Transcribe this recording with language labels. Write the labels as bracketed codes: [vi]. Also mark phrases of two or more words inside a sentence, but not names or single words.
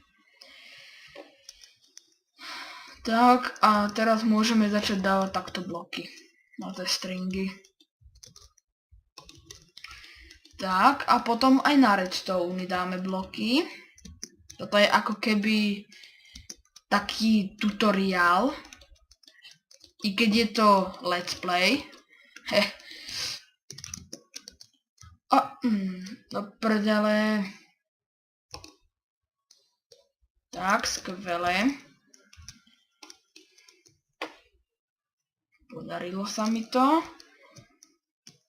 [sk] Tak, a teraz môžeme začať dávať takto bloky na tie stringy. Tak, a potom aj na redstone dáme bloky. Toto je ako keby taký tutoriál. I keď je to [en] let's play. [sk] Do prdele. Tak, skvelé. Podarilo sa mi to.